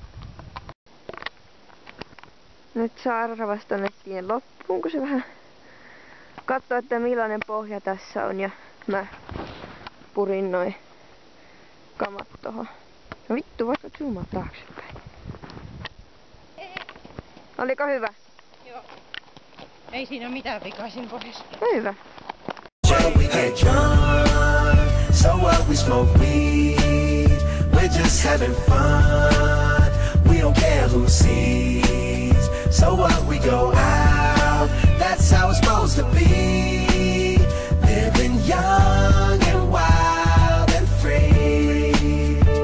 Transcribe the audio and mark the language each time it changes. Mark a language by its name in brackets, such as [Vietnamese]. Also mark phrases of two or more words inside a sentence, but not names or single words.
[Finnish] Nyt Saara vasta nettiin loppuun, kun se vähän katsoo, että millainen pohja tässä on, ja mä purin noin kamat tohon. No vittu, voitko zoomaa taaksepäin? Oliko hyvä? Joo. Ei siinä ole mitään vikaa siinä pohjassa. No hyvä. [English] So what, we smoke weed. We're just having fun. We don't care who sees. So what, we go out. That's how it's supposed to be. Living young and wild and free.